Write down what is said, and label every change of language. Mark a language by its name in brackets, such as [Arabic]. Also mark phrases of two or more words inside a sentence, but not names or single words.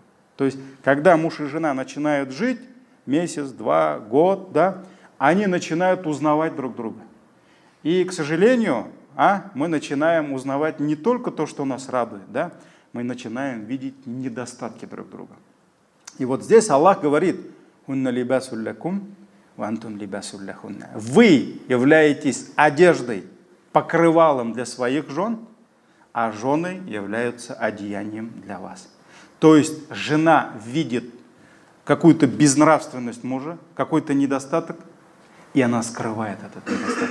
[Russian] То есть, когда муж и жена начинают жить, месяц, 2, год, да, они начинают узнавать друг друга. И, к сожалению, мы начинаем узнавать не только то, что нас радует, да, мы начинаем видеть недостатки друг друга. И вот здесь Аллах говорит: [Arabic] هن لباس لكم وأنتم لباس لهن». [Russian] Вы являетесь одеждой, покрывалом для своих жен, а жены являются одеянием для вас. То есть жена видит какую-то безнравственность мужа, какой-то недостаток, и она скрывает этот недостаток.